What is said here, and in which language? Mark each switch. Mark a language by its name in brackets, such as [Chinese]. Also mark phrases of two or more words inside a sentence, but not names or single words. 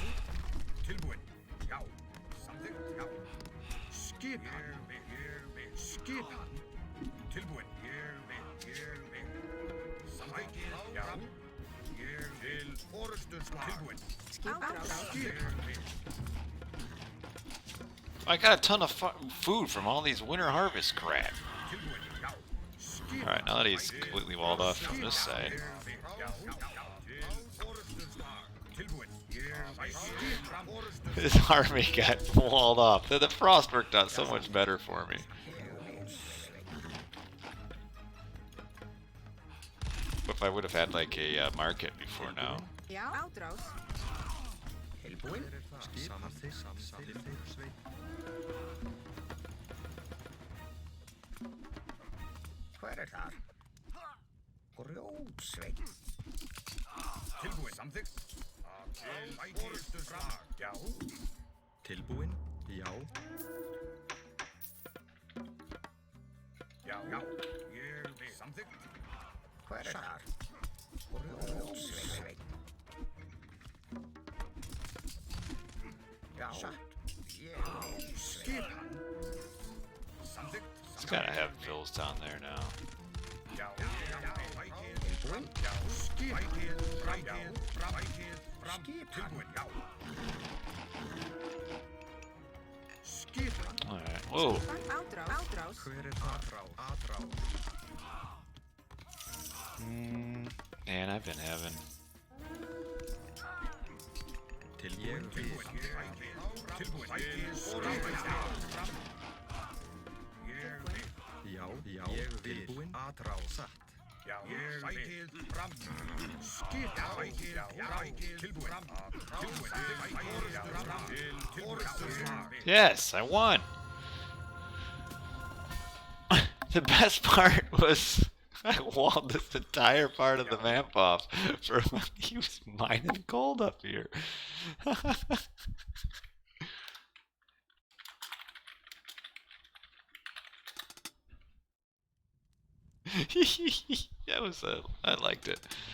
[Icelandic] Tilbúin. Já. Samþykkt. Já. Skipan. Skipan. Tilbúin. Ég vil. Samþykkt. Já. Ég vil. Orðstöðsvar. Tilbúin. Skipan. [English] I got a ton of food from all these winter harvest crap. [Icelandic] Tilbúin. Já. Skipan. [English] Alright, now that he's completely walled off from this side. [Icelandic] Tilbúin. [English] His army got walled off. The frost worked out so much better for me. If I would have had like a market before now. [Icelandic] Já, átrás. Tilbúin. Hver þar? Grjótsveit. Tilbúin. Samþykkt. Orðstöðsvar. Já. Tilbúin. Já. Já. Ég vil. Samþykkt. Hver þar? Grjótsveit. Já. Ég vil. Skipan. Samþykkt. [English] It's gotta have Phil's down there now. [Icelandic] Já. Tilbúin. Já. Skipan. Fram. Tilbúin. Já. Skipan. [English] Alright. Whoa. [Icelandic] Átrás. Hver aðrá? [English] Man, I've been having. [Icelandic] Tilbúin. Tilbúin. Já. Ég vil. Tilbúin. Aðrá. Satt. Já. Sækið fram. Skipan. Já. Tilbúin. Tilbúin. [English] Yes, I won. The best part was I walled this entire part of the map off for when he was mining gold up here. That was I liked it.